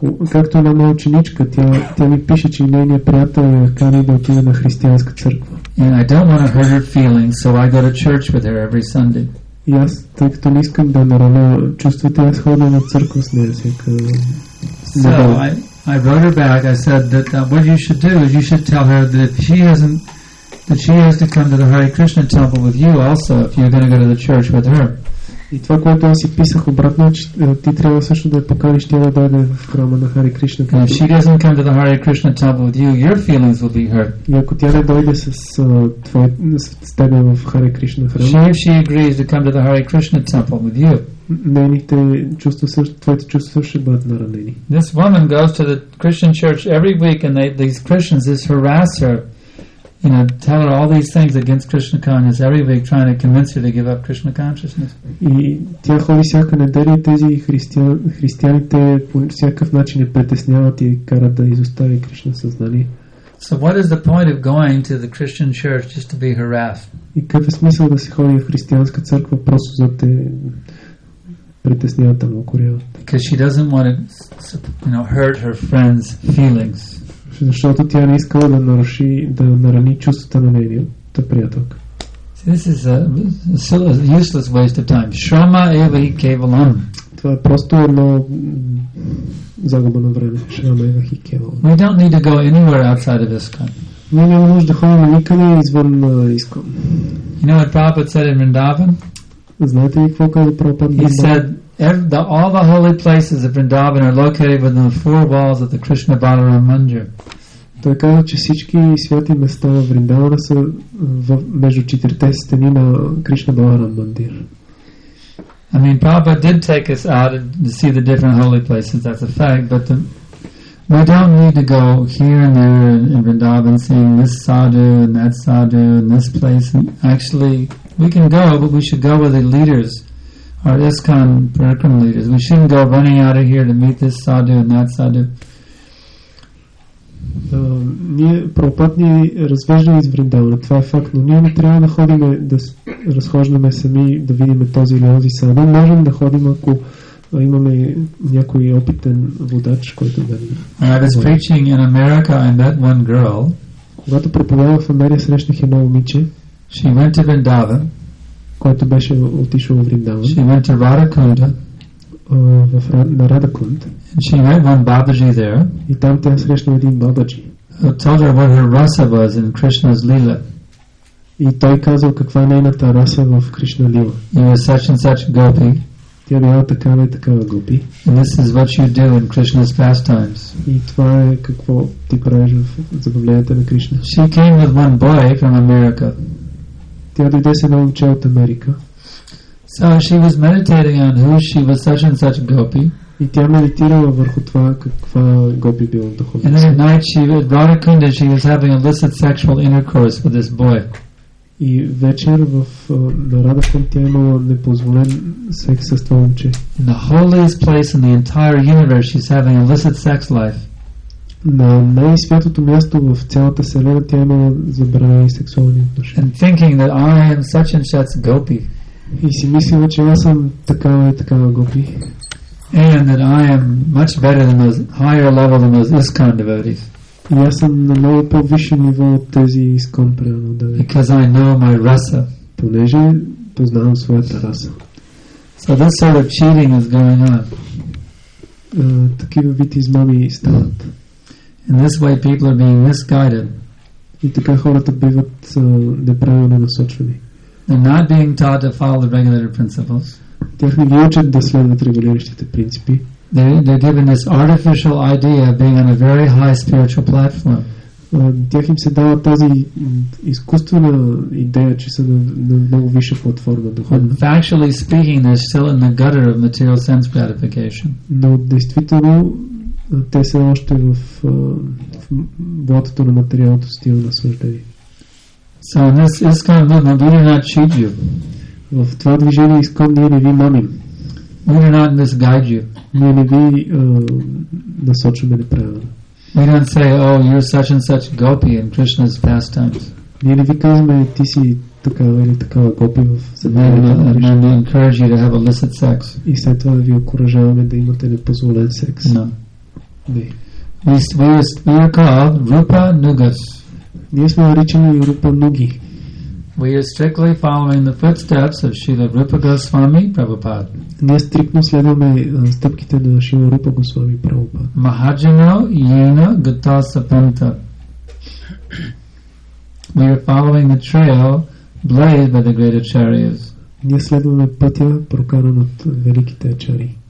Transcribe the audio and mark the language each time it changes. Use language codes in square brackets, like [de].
[bg] Както една моя ученичка, тя ми пише, че нейният приятел я кани да отиде на християнска църква. [en] And I don't want to hurt her feelings, so I go to church with her every Sunday. [bg] И аз, тъй като не искам да нараня чувствата, аз ходя на църква с нея всяка. [en] So I wrote her back. I said that what you should do is you should tell her that if she has to come to the Hare Krishna temple with you also if you're going to go to the church with her. [bg] И това, което аз си писах обратно, е, че ти трябва също да я поканиш, тя да дойде в храма на Харе Кришна. [en] And if she doesn't come to the Hare Krishna temple with you, your feelings will be hurt. [bg] И ако тя не дойде с тебе в Харе Кришна храма, [en] if she agrees to come to the Hare Krishna temple with you, [bg] нейните чувства също, твоите чувства ще бъдат наранени. [en] This woman goes to the Christian church every week, and these Christians just harass her tell her all these things against Krishna consciousness every week, trying to convince her to give up Krishna consciousness. [bg] И тя ходи всяка неделя и тези християните по всякакъв начин я притесняват и карат да изостави Кришна съзнание. [en] So what is the point of going to the Christian church just to be harassed? [bg] И какъв е смисъл да се ходи в християнска църква просто за да те притесняват, да му укоряват? [en] Because she doesn't want to, hurt her friends' feelings. [bg] Защото тя не искала да нарани чувствата на нейната приятелка. [en] This is a useless waste of time. [sa] Shrama eva hi kevalam. [bg] Това е просто едно загуба на време. [sa] Shrama eva hi kevalam. [en] We don't need to go anywhere outside of ISKCON. [bg] Ние няма нужда да ходим никъде извън ISKCON. [en] You know what Prabhupada said in Vrindavan? [bg] Знаете ли какво каза Прабхупад? [en] He said all the holy places of Vrindavan are located within the four walls of the Krishna Balaram Mandir. [bg] Той каза, че всички святи места в Вриндавана са между четирите стени на Кришна Баларам Мандир. [en] I mean, Prabhupada did take us out to see the different holy places, that's a fact, but we don't need to go here and there in Vrindavan seeing this sadhu and that sadhu and this place. And actually, we can go, but we should go with the leaders, our ISKCON Parikram leaders. We shouldn't go running out of here to meet this sadhu and that sadhu. [bg] Ние Прабхупад ни развеждаме из Вриндавана, това е факт, но ние не трябва да ходим да разхождаме сами, да видим този или онзи саду. Можем да ходим, ако имаме някой опитен водач, който да ни... [en] I was preaching in America, I met one girl. [bg] Когато проповядвах в Америка, срещнах едно момиче. [en] She went to Vrindavan. [bg] Който беше отишъл в Вриндаван. [en] She went to Radhakunda. [bg] На Радакунд. [en] She met one Babaji there. [bg] И там тя срещна един Бабаджи. [en] Who told her what her rasa was in Krishna's lila. [bg] И той казал каква е нейната раса в Кришна лила. [en] You are such and such gopi. [bg] Тя била такава и такава гопи. [en] And this is what you do in Krishna's pastimes. [bg] И това е какво ти правиш в забавленията на Кришна. [en] She came with one boy from America. [bg] Тя дойде с едно момче от Америка. [en] So she was meditating on who she was such and such gopi. [bg] И тя медитирала върху това каква гопи била духовница. [en] And then at night at Radhakunda she was having illicit sexual intercourse with this boy. [bg] И вечер на Радакунд тя имала непозволен секс с това момче. [en] In the holiest place in the entire universe she's having illicit sex life. [bg] На най-святото място в цялата вселена тя имала забранени сексуални отношения. [en] And thinking that I am such and such gopi. [bg] И си мислила, че аз съм такава и такава гопи. [en] And that I am much better than those higher level than those ISKCON devotees. [bg] И аз съм на много по-висше ниво от тези ISKCON преданни. [en] Because I know my rasa. [bg] Понеже познавам своята раса. [en] So this sort of cheating is going on. [bg] Такива вид измами стават. [en] In this way people are being misguided. [bg] И така хората биват неправилно насочвани. [en] They're not being taught to follow the regulator principles. [bg] Тях не ги учат да следват регулиращите принципи. [en] They're given this artificial idea of being on a very high spiritual platform. [bg] Тях им се дава тази изкуствена идея, че са на много висша платформа духовна. [en] But factually speaking, they're still in the gutter of material sense gratification. [bg] Но действително те са още в блатото на материалното стил наслаждение. [en] So in this ISKCON movement, we do not cheat you. [bg] В това движение ISKCON ние не ви мамим. [en] We do not misguide you. [bg] Ние не ви насочваме неправилно. [en] We don't say, oh, you're such and such gopi in Krishna's pastimes. [bg] Ние не ви казваме, ти си такава или такава гопи в забавлението. [en] And we encourage you to have illicit sex. [bg] И след това ви окуражаваме да имате непозволен секс. [en] No. [bg] Не. [en] We are called Rupa Nugas. [bg] Ние сме наричани Рупа Нуги. [en] We are strictly following the footsteps of Srila Rupa Goswami Prabhupada. [bg] Ние стриктно следваме стъпките на Шрила Рупа Госвами Прабхупад. [sa] Mahajano Yena Gata Sapanta. [en] We are following the trail blazed by the great acharyas. [bg] Ние следваме пътя, прокаран от великите ачари.